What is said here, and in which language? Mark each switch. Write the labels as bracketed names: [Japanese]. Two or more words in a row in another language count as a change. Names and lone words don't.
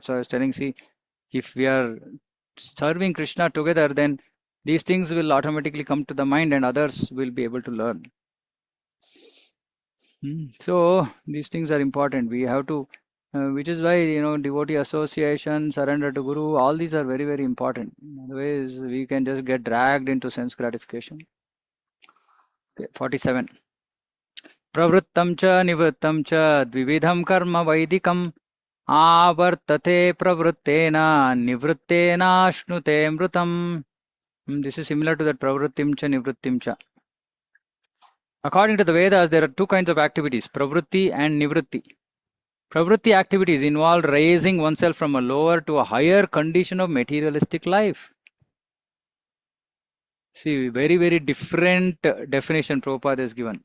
[English] So I was telling, see, if we are serving Krishna together, then these things will automatically come to the mind and others will be able to learn. So these things are important. We have to, which is why, devotee association, surrender to Guru, all these are very, very important. Otherwise, we can just get dragged into sense gratification. Okay, 47. [Sanskrit] प्रवृत्तं च निवृत्तं च द्विविधं कर्म वैदिकम् आवर्तते प्रवृत्तेन निवृत्तेन श्नुते मृतम्. [English] This is similar to that [Sanskrit] प्रवृत्तिं च निवृत्तिं च. [English] According to the Vedas, there are two kinds of activities, pravritti and nivritti. Pravritti activities involve raising oneself from a lower to a higher condition of materialistic life. See, very, very different definition Prabhupada has given.